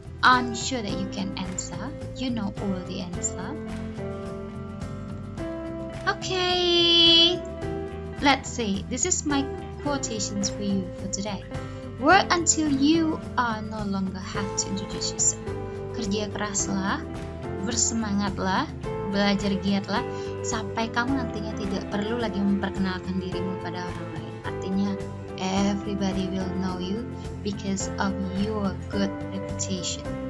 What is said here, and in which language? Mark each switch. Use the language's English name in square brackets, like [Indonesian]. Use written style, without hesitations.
[English] I'm sure that you can answer. You know all the answer. Okay. Let's see. This is my quotations for you for today. Work until you are no longer have to introduce yourself. [Indonesian] Kerja keraslah, bersemangatlah, belajar giatlah, sampai kamu nantinya tidak perlu lagi memperkenalkan dirimu pada orang lain. Artinya, [English] everybody will know you because of your good reputation.